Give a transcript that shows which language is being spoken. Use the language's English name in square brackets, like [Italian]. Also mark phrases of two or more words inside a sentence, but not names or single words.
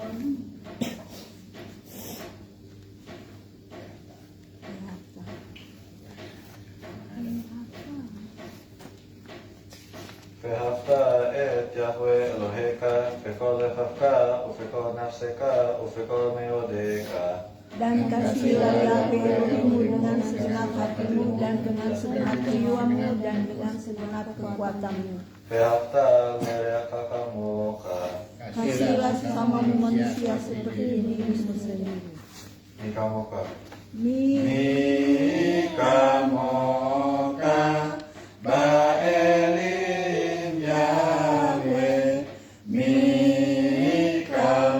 [Hebrew] ואהבת את יהוה אלוהיך בכל לבבך ובכל נפשך ובכל מאודיך. [Indonesian] Dan kasihilah Yahweh Elohimmu dengan segenap hatimu dan dengan segenap jiwamu dan dengan segenap kekuatanmu. [Hebrew] ואהבת לרעך כמוך. [Indonesian] Kasihilah sesamamu manusia seperti dirimu sendiri. [Hebrew] מי כמוך? Mi מי כמוך באלים יהוה. מי כמוך